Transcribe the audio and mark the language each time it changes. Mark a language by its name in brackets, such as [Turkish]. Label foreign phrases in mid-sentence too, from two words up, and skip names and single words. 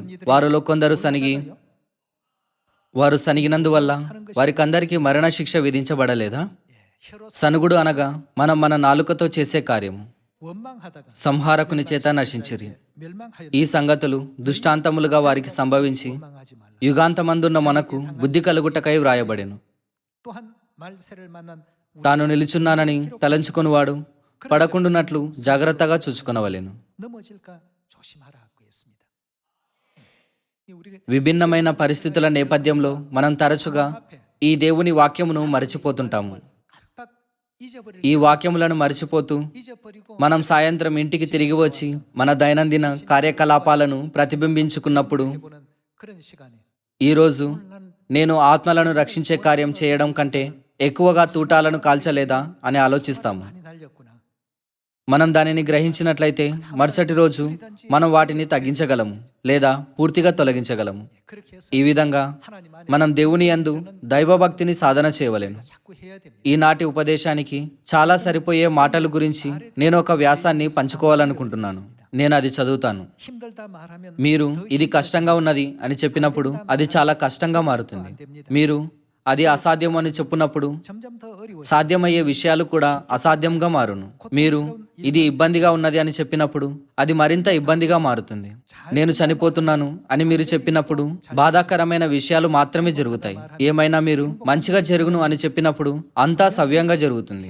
[Telugu] వారిలో కొందరు వారు సనిగినందువల్ల వారికందరికీ మరణశిక్ష విధించబడలేదా? సనుగుడు అనగా మనం మన నాలుకతో చేసే కార్యము. [Korean] 원망하다가 [Telugu] సంహారకుని చేత నశించిరి. [Korean] 멸망하여 [Telugu] ఈ సంగతులు దృష్టాంతములుగా వారికి సంభవించి [Korean] 원망하지 말라. [Telugu] యుగాంతమందున్న మనకు బుద్ధి కలుగుటకై వ్రాయబడెను. [Korean] 또한 말세를 만난 [Telugu] తాను నిలుచున్నానని తలంచుకొనివాడు పడకుండునట్లు జాగ్రత్తగా చూచుకొనవలెను. [Korean] 넘어질까 조심하라고 했습니다. 우리가 [Telugu] విభిన్నమైన పరిస్థితుల నేపథ్యంలో మనం తరచుగా ఈ దేవుని వాక్యమును మరచిపోతుంటాము. [Korean] 딱 잊어버릴 [Telugu] ఈ వాక్యములను మరచిపోతూ [Korean] 잊어버리고 [Telugu] మనం సాయంత్రం ఇంటికి తిరిగి వచ్చి మన దైనందిన కార్యకలాపాలను ప్రతిబింబించుకున్నప్పుడు [Korean] 보는 그런 시간에 [Telugu] ఈరోజు [Korean] 난 [Telugu] నేను ఆత్మలను రక్షించే కార్యం చేయడం కంటే ఎక్కువగా తూటాలను కాల్చలేదా అని ఆలోచిస్తాము. [Korean] 많이 날렸구나. [Telugu] మనం దానిని గ్రహించినట్లయితే మరుసటి రోజు మనం వాటిని తగ్గించగలము లేదా పూర్తిగా తొలగించగలము. [Korean] 그렇게 해서 [Telugu] ఈ విధంగా [Korean] 하나님 안에 [Telugu] మనం దేవుని యందు దైవభక్తిని సాధన చేయవలెను. [Korean] 자꾸 해야 됩니다. [Telugu] ఈనాటి ఉపదేశానికి చాలా సరిపోయే మాటల గురించి నేను ఒక వ్యాసాన్ని పంచుకోవాలనుకుంటున్నాను. నేను అది చదువుతాను. [Korean] 힘들다 말하면 [Telugu] మీరు ఇది కష్టంగా ఉన్నది అని చెప్పినప్పుడు అది చాలా కష్టంగా మారుతుంది. మీరు అది అసాధ్యం అని చెప్పినప్పుడు [Korean] 점점 더 어려워. [Telugu] సాధ్యమయ్యే విషయాలు కూడా అసాధ్యంగా మారును. మీరు ఇది ఇబ్బందిగా ఉన్నది అని చెప్పినప్పుడు అది మరింత ఇబ్బందిగా మారుతుంది. నేను చనిపోతున్నాను అని మీరు చెప్పినప్పుడు బాధాకరమైన విషయాలు మాత్రమే జరుగుతాయి. ఏమైనా మీరు మంచిగా జరుగును అని చెప్పినప్పుడు అంతా సవ్యంగా జరుగుతుంది.